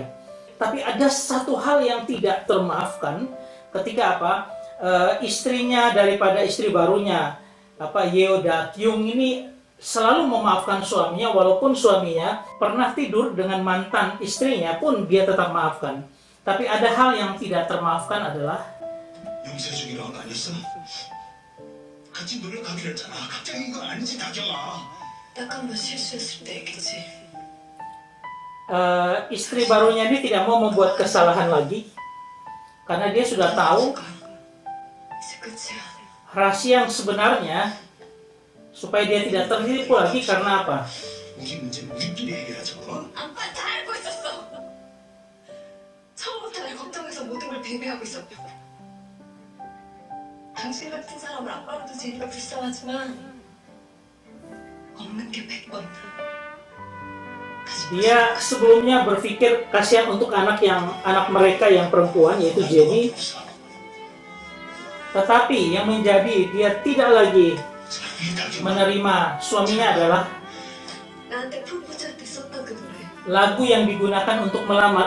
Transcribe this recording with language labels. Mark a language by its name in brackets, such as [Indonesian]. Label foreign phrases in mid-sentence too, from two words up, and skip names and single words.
[Indonesian] Tapi ada satu hal yang tidak termaafkan ketika istrinya daripada istri barunya, Yeo Da Kyung ini selalu memaafkan suaminya, walaupun suaminya pernah tidur dengan mantan istrinya pun dia tetap maafkan. Tapi ada hal yang tidak termaafkan adalah [Korean] 같이 노력하기로 했잖아. 갑자기 이거 아니지, 다경아. 딱 한 번 실수했을 때 얘기지. [Indonesian] Istri barunya ini tidak mau membuat kesalahan lagi karena dia sudah tahu rahasia yang sebenarnya, supaya dia tidak tertipu lagi. Karena apa? [Korean] 우리 문제는 우리끼리 해결하자고. 아빠 다 알고 있었어. 처음부터 날 걱정해서 모든 걸 배회하고 있었고. 당신 같은 사람을 아빠로도 제니가 불쌍하지만 없는 게 100번. [Indonesian] Dia sebelumnya berpikir kasihan untuk anak mereka yang perempuan, yaitu Jenny. Tetapi yang menjadi dia tidak lagi menerima suaminya adalah lagu yang digunakan untuk melamar.